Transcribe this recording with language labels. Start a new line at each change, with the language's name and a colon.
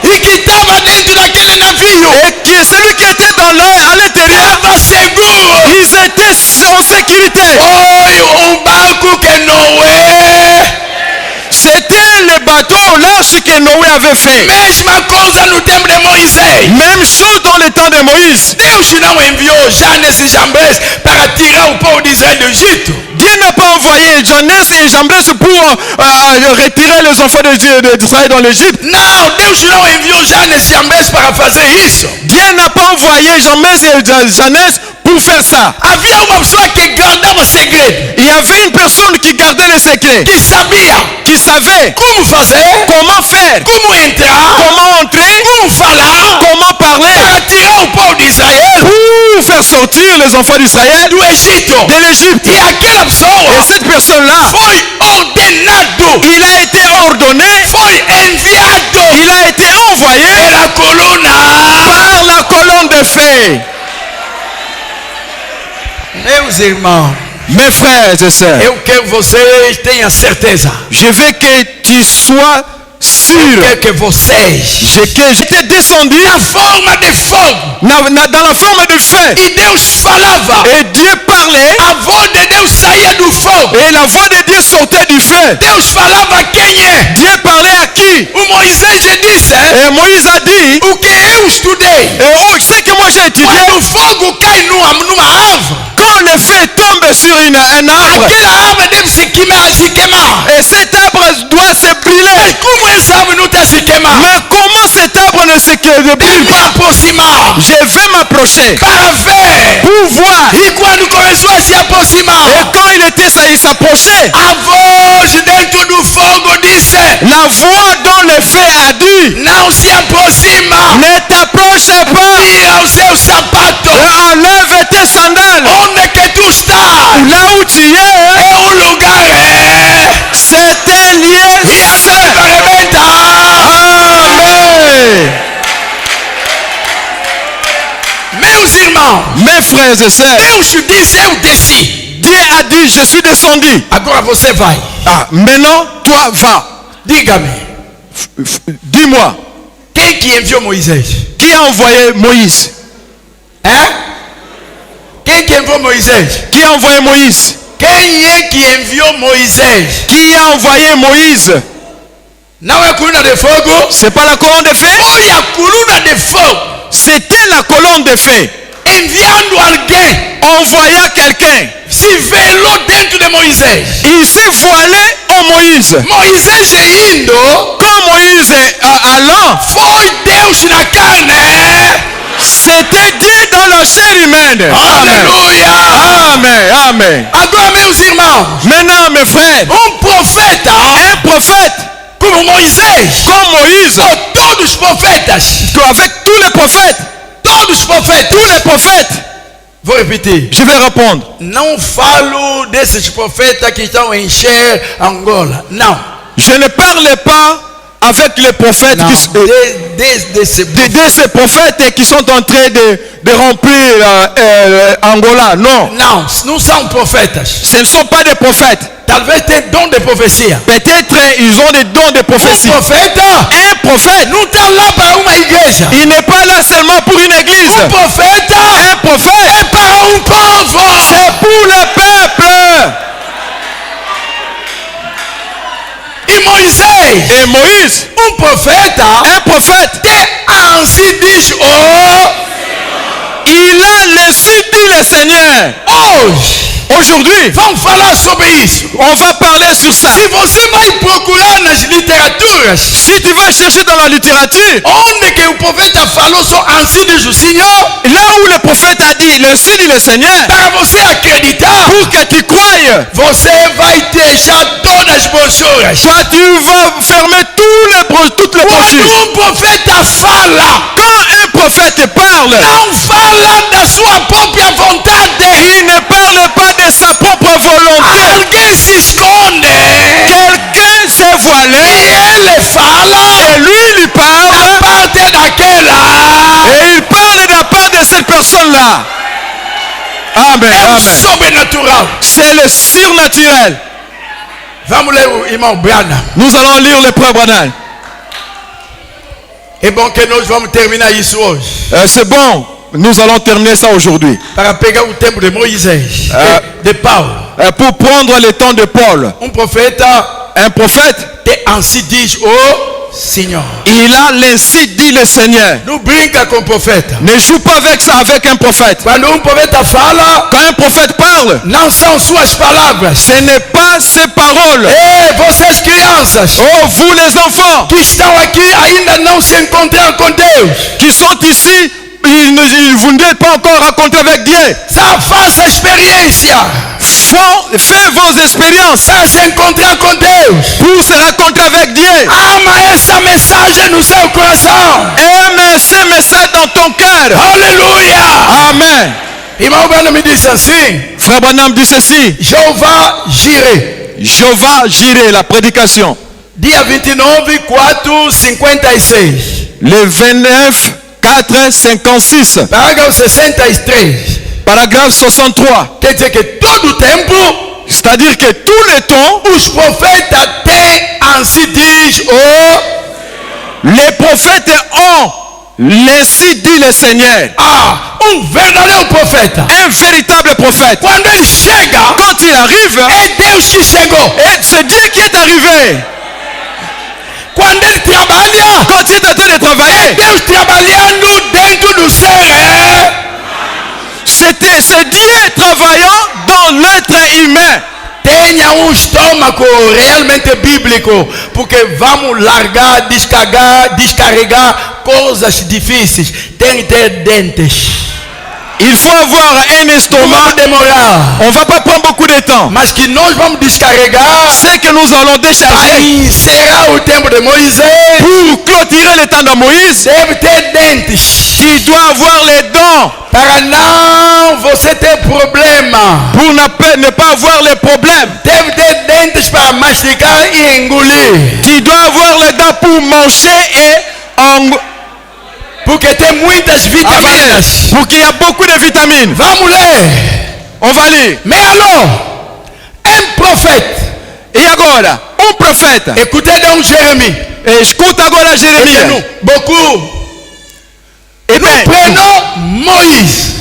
Portuguese: E que estava dentro daquele navio
French: Et qui, celui qui était dans l'air à l'intérieur,
Portuguese: estava seguro.
French: ils étaient en sécurité.
Portuguese: Foi barco que Noé.
French: C'était le bateau, l'arche que Noé avait fait.
Portuguese: Mesma coisa no tempo de Moisés.
French: Même chose dans le temps de Moïse.
Portuguese: Deus não enviou Janes e Jambres para tirar o povo de Israel do Egito.
French: Dieu n'a pas envoyé Janès et Jambres pour retirer les enfants d'Israël dans l'Égypte.
Portuguese: Não, Deus não enviou Janes e Jambres para fazer isso.
French: Dieu n'a pas envoyé Jambres et Janès pour faire ça.
Portuguese: Havia uma pessoa que guardava segredo,
French: Il y avait une personne qui gardait les secrets,
Portuguese: que sabia
French: qui savait
Portuguese: como fazer,
French: comment faire,
Portuguese: como entrar,
French: comment entrer,
Portuguese: como falar
French: comment parler
Portuguese: para tirar o povo de Israel
French: pour faire sortir les enfants d'Israël
Portuguese: do Egito.
French: de l'Égypte.
Portuguese: E aquela
French: Et
Portuguese: pessoa
French: cette personne-là,
Portuguese: foi ordenado,
French: il a été ordonné,
Portuguese: foi enviado
French: il a été envoyé
Portuguese: pela coluna.
French: par la colonne de feu.
Portuguese: Meus irmãos,
French: Mes frères et sœurs,
Portuguese: eu quero que vocês tenham certeza.
French: je veux que tu sois sûr
Portuguese: Quero que vocês,
French: que j'étais descendu
Portuguese: na forma de fogo,
French: dans la forme de feu.
Portuguese: e Deus falava,
French: Et Dieu parlait
Portuguese: a voz de Deus saía do fogo.
French: et la voix de Dieu sortait du feu.
Portuguese: Deus falava quem é.
French: Dieu parlait à qui?
Portuguese: O Moisés disse
French: Et Moïse a dit,
Portuguese: o que eu estudei.
French: ce que moi j'ai étudié,
Portuguese: Quando o fogo cai numa árvore,
French: quand le feu tombe sur un arbre,
Portuguese: aquela árvore deve se queimar.
French: et cet arbre doit se brûler.
Portuguese: Como essa árvore não está se queimando?
French: Mais comment cet arbre ne se brûle
Portuguese: Deve me
French: pas?
Portuguese: aproximar.
French: Je vais approcher
Portuguese: Paravé.
French: pour voir.
Portuguese: Et quando começou a se aproximar,
French: Et quand il s'approchait,
Portuguese: a voz dentro do fogo disse:
French: la voix dans le feu a dit,
Portuguese: não se aproxima.
French: ne t'approche pas,
Portuguese: Tira o seu sapato.
French: enlève tes sandales.
Portuguese: Onde que tu estás?
French: Là où tu es,
Portuguese: É lugar.
French: c'est un lieu
Portuguese: E a
French: saint.
Portuguese: serva rebenta. Amen. Meus irmãos,
French: Mes frères et sœurs,
Portuguese: Deus disse: eu desci.
French: Dieu a dit, je suis descendu.
Portuguese: Agora você vai.
French: Ah, maintenant, toi va.
Portuguese: Diga-me,
French: Dis-moi,
Portuguese: quem que enviou Moisés?
French: qui a envoyé Moïse?
Portuguese: Hein? Quem que enviou Moisés?
French: Qui a envoyé Moïse?
Portuguese: Quem é que enviou Moisés?
French: Qui a envoyé Moïse?
Portuguese: Não é a coluna de fogo?
French: C'est pas la colonne de feu?
Portuguese: Foi a coluna de fogo
French: C'était la colonne de feu.
Portuguese: enviando alguém.
French: Envoya quelqu'un.
Portuguese: Se velou dentro de Moisés.
French: Il s'est voilé en Moïse.
Portuguese: Moisés indo,
French: Quand Moïse est allant,
Portuguese: foi Deus na carne.
French: c'était Dieu dans la chair humaine. Amen. Aleluia. Amen. Amen.
Portuguese: Agora, meus irmãos,
French: Maintenant, mes frères,
Portuguese: profeta
French: un prophète
Portuguese: como Moisés,
French: comme Moïse,
Portuguese: ou todos os profetas,
French: avec tous les prophètes,
Portuguese: todos os profetas,
French: tous les prophètes,
Portuguese: vou repetir,
French: je vais répondre.
Portuguese: não falo desses profetas que estão em Cher, Angola, não.
French: Je ne parle pas avec les prophètes
Portuguese: Não,
French: qui, de ces prophètes qui sont en train de remplir Angola. Non,
Portuguese: não, não são profetas.
French: ce ne sont pas des prophètes.
Portuguese: Talvez tenham dom de profecia.
French: Peut-être ils ont des dons de prophétie.
Portuguese: Profeta
French: Un prophète,
Portuguese: não está lá para uma igreja.
French: il n'est pas là seulement pour une église.
Portuguese: Profeta
French: Un prophète,
Portuguese: é para povo.
French: c'est pour le peuple.
Portuguese: E Moisés,
French: Et Moïse,
Portuguese: profeta,
French: un prophète,
Portuguese: assim diz o
French: il a laissé dit le Seigneur.
Portuguese: hoje.
French: Aujourd'hui,
Portuguese: Vamos falar sobre isso.
French: on va parler sur ça.
Portuguese: Se você vai procurar nas literaturas,
French: Si tu vas chercher dans la littérature,
Portuguese: onde que o profeta falou só assim diz o Senhor,
French: là où le prophète a dit, le dit le Seigneur,
Portuguese: para você acreditar,
French: pour que tu croyes,
Portuguese: você vai deixar todas as brochuras.
French: toi tu vas fermer toutes les brochures.
Portuguese: Profeta fala,
French: Quand un prophète parle,
Portuguese: não fala da sua própria vontade.
French: il ne parle pas de sa propre volonté.
Portuguese: Alguém se esconde.
French: Quelqu'un s'est voilé
Portuguese: Ele fala
French: et lui il parle
Portuguese: parte daquela.
French: et il parle de la part de cette personne-là. Amen.
Portuguese: É o Amen. sobrenatural.
French: C'est le surnaturel.
Portuguese: Vamos ler o irmão Branham.
French: Nous allons lire le Frère Branham.
Portuguese: É bom que nós vamos terminar isso hoje.
French: C'est bon, nous allons terminer ça aujourd'hui.
Portuguese: Para pegar o tempo de Moisés, de Paulo.
French: Pour prendre le temps de Paul,
Portuguese: Profeta
French: un prophète,
Portuguese: te ainsi diz o Senhor.
French: il a l'ainsi dit le Seigneur.
Portuguese: Não brinca com o profeta.
French: Ne joue pas avec ça, avec un prophète.
Portuguese: Quando profeta fala,
French: Quand un prophète parle,
Portuguese: não são suas palavras.
French: ce n'est pas ses paroles.
Portuguese: Ei, vocês crianças
French: Oh, vous les enfants
Portuguese: que estão aqui ainda não se encontraram com Deus,
French: qui sont ici, vous n'êtes pas encore rencontrés avec Dieu.
Portuguese: só faça experiência
French: Faites vos expériences
Portuguese: para se encontrar com Deus.
French: pour se rencontrer avec Dieu.
Portuguese: Ama essa mensagem no seu coração.
French: Aime ce message dans ton cœur. Aleluia. Amen.
Portuguese: Irmão Branham me disse assim:
French: Frère Branham dit ceci.
Portuguese: Jeová Jireh,
French: Jehovah Jireh, la prédication.
Portuguese: dia 29, 4, 56.
French: Le 29, 4, 56.
Portuguese: Parágrafo 63.
French: Paragraphe 63.
Portuguese: Quer dizer que todo tempo
French: C'est-à-dire que tout le temps,
Portuguese: os profetas têm, assim diz o
French: les prophètes ont l'ainsi dit le Seigneur.
Portuguese: verdadeiro profeta.
French: Un véritable prophète.
Portuguese: Quando ele chega,
French: Quand il arrive,
Portuguese: é Deus que chegou.
French: c'est Dieu qui est arrivé.
Portuguese: Quando ele trabalha,
French: Quand il est en train de travailler,
Portuguese: Deus trabalhando dentro do ser.
French: c'est Dieu travaillant dans l'être humain.
Portuguese: Tenha estômago realmente bíblico, porque vamos largar, descarregar coisas difíceis. Tem que ter dentes.
French: Il faut avoir un estomac. On ne va pas prendre beaucoup de temps.
Portuguese: Mas que nós vamos descarregar.
French: C'est que nous allons décharger.
Portuguese: Será o tempo de Moïse.
French: Pour clôturer le temps de Moïse.
Portuguese: Deve ter dentes.
French: Qui doit avoir les dents.
Portuguese: Para não você ter problema.
French: Pour ne pas avoir les problèmes.
Portuguese: Deve ter dentes para mastigar e engolir.
French: Tu dois avoir les dents pour manger et
Portuguese: porque tem muitas vitaminas.
French: Porque il y a beaucoup de vitamines. Vamos ler. On va lire. Mais alors, un prophète.
Portuguese: E agora, um profeta.
French: Écoutez donc Jérémie.
Portuguese: Escuta agora Jeremias.
French: Beaucoup. Et nous prenons Moïse.